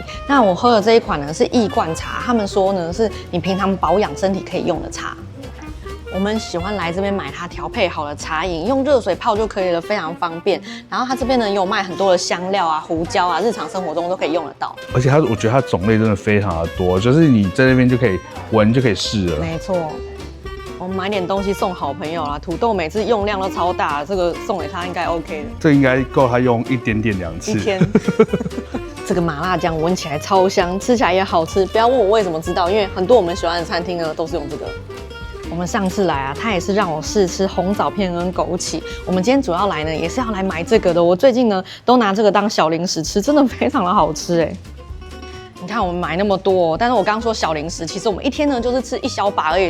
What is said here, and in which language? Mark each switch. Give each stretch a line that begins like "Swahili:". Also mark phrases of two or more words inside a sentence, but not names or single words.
Chinese: 那我喝的這一款呢是易貫茶，他們說呢是你平常保養身體可以用的茶。我們喜歡來這邊買它調配好的茶飲，用熱水泡就可以了，非常方便。然後它這邊呢也有賣很多的香料啊、胡椒啊，日常生活中都可以用得到。而且我覺得它種類真的非常的多，就是你在那邊就可以聞就可以試了。沒錯。我們買點東西送好朋友啦，土豆每次用量都超大，這個送給他應該 OK 的。這應該夠他用1點點2次。一天。這個麻辣醬聞起來超香，吃起來也好吃。不要問我為什麼知道，因為很多我們喜歡的餐廳呢都是用這個。我們上次來啊，他也是讓我試吃紅棗片跟枸杞。我們今天主要來呢，也是要來買這個的。我最近呢都拿這個當小零食吃，真的非常的好吃哎。你看我們買那麼多，但是我剛剛說小零食，其實我們一天呢就是吃1小把而已。